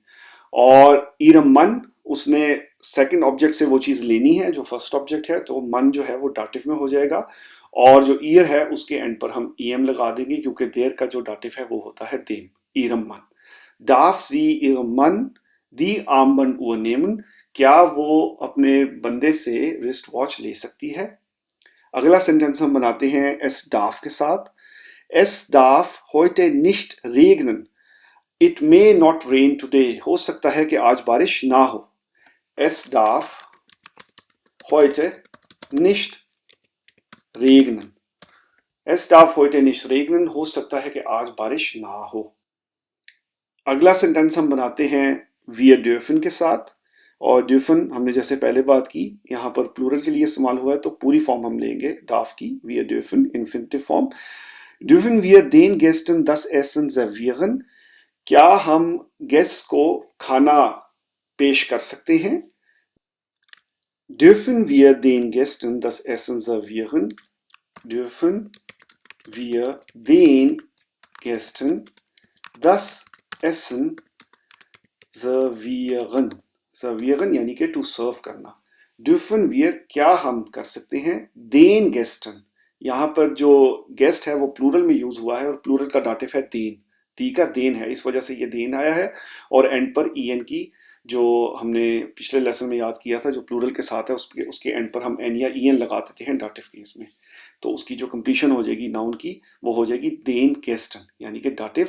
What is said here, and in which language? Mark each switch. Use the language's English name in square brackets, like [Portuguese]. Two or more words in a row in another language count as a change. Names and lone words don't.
[Hindi] और [German] ihrem Mann, [Hindi] उसने [English] second object [Hindi] से वो चीज लेनी है जो [English] first object [Hindi] है, तो मन जो है वो डाटिव में हो जाएगा, और जो ईयर है उसके एंड पर हम ईएम लगा देंगे क्योंकि देर का जो डाटिव है वो होता है देम, [German] ihrem Mann. Darf sie ihrem Mann die Armband nehmen. [Hindi] क्या वो अपने बंदे से [English] wrist watch [Hindi] ले सकती है। अगला सेंटेंस हम बनाते हैं [German] es darf [Hindi] के साथ। [German] Es darf heute nicht regnen। [English] It may not rain today. [Hindi] हो सकता है कि आज बारिश ना हो। [German] Es darf heute nicht regnen। Es darf heute nicht regnen, [Hindi] हो सकता है कि आज बारिश ना हो। अगला सेंटेंस हम बनाते हैं [German] wir dürfen [Hindi] के साथ, और ड्यूफन हमने जैसे पहले बात की यहाँ पर प्लूरल के लिए इस्तेमाल हुआ है तो पूरी फॉर्म हम लेंगे डाफ की, [German] wir dürfen [English] infinitive form. [German] dürfen wir den Gästen das Essen servieren। [Hindi] क्या हम गेस्ट को खाना पेश कर सकते हैं। [German] dürfen wir den Gästen das Essen servieren। dürfen wir den Gästen das Essen servieren। [Hindi] सर्वियरन यानी कि [English] to serve [Hindi] करना। [German] dürfen wir [Hindi] क्या हम कर सकते हैं। [German] den Gästen, [Hindi] यहाँ पर जो गेस्ट है वो प्लूरल में यूज हुआ है और प्लूरल का डाटिव है देन, दी का देन है, इस वजह से ये देन आया है। और एंड पर ईएन की, जो हमने पिछले लेसन में याद किया था, जो प्लूरल के साथ है उसके एंड पर हम एन या ईएन लगा देते हैं डाटिव केस में, तो उसकी जो कंप्लीशन हो जाएगी नाउन की वो हो जाएगी [German] den Gästen [Hindi] यानी कि डाटिव।